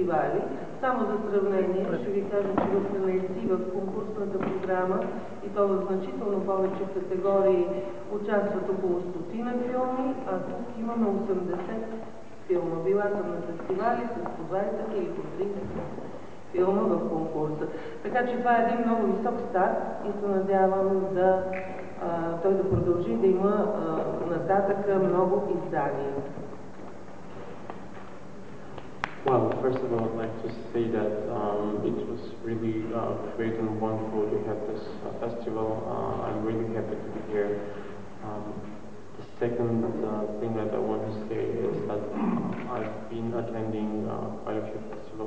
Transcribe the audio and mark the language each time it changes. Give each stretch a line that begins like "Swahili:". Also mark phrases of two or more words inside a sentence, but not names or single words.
Bulgarian: Само за сравнение ще ви кажа, че в Тенейси в конкурсната програма програма, и то в значително повече категории участват около 100 филми, а тук имаме 80 филма. Била съм на фестивали с по 20 или по 30 филма в конкурса. Така че това е един много висок старт и се надявам той да продължи да има нататък много издания.
English: Well, first of all, I'd like to say that it was really great and wonderful to have this festival. I'm really happy to be here. The second thing that I want to say is that I've been attending quite a few festivals.